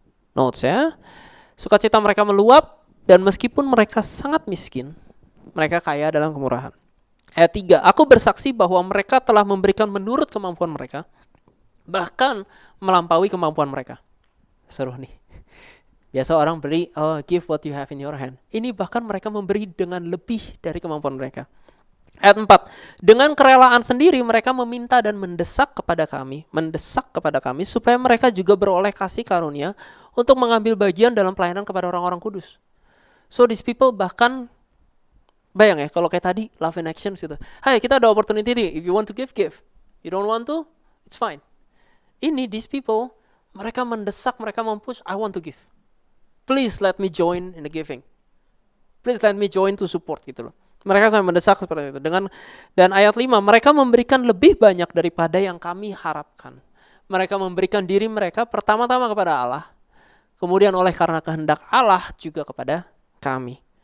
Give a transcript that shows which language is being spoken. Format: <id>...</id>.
<id>Notes ya, sukacita mereka meluap dan meskipun mereka sangat miskin, mereka kaya dalam kemurahan. Ayat 3, aku bersaksi bahwa mereka telah memberikan menurut kemampuan mereka, bahkan melampaui kemampuan mereka. Seru nih. Biasa orang beri,</id> <en>give what you have in your hand.</en> <id>Ini bahkan mereka memberi dengan lebih dari kemampuan mereka. Ayat 4, dengan kerelaan sendiri mereka meminta dan mendesak kepada kami supaya mereka juga beroleh kasih karunia untuk mengambil bagian dalam pelayanan kepada orang-orang kudus.</id> <en>So these people</en> <id>bahkan, bayang ya kalau kayak tadi</id> <en>love in action</en> <id>gitu. Hai, kita ada</id> <en>opportunity nih, if you want to give, give. You don't want to, it's fine. Ini these people,</en> <id>mereka mendesak, mereka mempush,</id> <en>I want to give. Please let me join in the giving. Please let me join to support</en> <id>gitu loh. Mereka sampai mendesak seperti itu. Dan ayat 5, mereka memberikan lebih banyak daripada yang kami harapkan. Mereka memberikan diri mereka pertama-tama kepada Allah, kemudian oleh karena kehendak Allah juga kepada kami.</id>